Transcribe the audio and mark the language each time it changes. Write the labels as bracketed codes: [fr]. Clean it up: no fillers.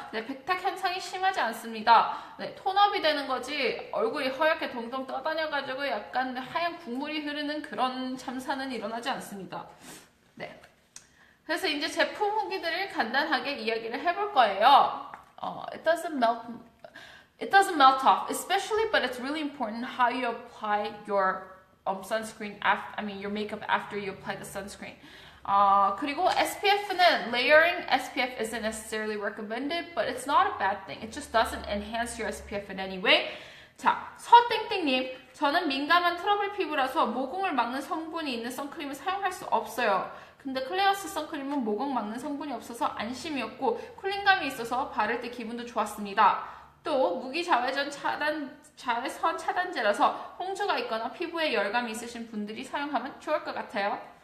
[ko] 네, 백탁 현상이 심하지 않습니다. 네, 톤업이 되는 거지 얼굴이 허옇게 동동 떠다녀가지고 약간 하얀 국물이 흐르는 그런 참사는 일어나지 않습니다. 네. 그래서 이제 제품 후기들을 간단하게 이야기를 해볼 거예요. [en] It doesn't melt off, especially, but it's really important how you apply your sunscreen. Your makeup after you apply the sunscreen. 그리고 SPF는 layering SPF isn't necessarily recommended, but it's not a bad thing. It just doesn't enhance your SPF in any way. [ko] 자, 서땡땡님, 저는 민감한 트러블 피부라서 모공을 막는 성분이 있는 선크림을 사용할 수 없어요. 근데 클레어스 선크림은 모공 막는 성분이 없어서 안심이었고 쿨링감이 있어서 바를 때 기분도 좋았습니다. 또 무기 자외선 차단제라서 홍조가 있거나 피부에 열감이 있으신 분들이 사용하면 좋을 것 같아요.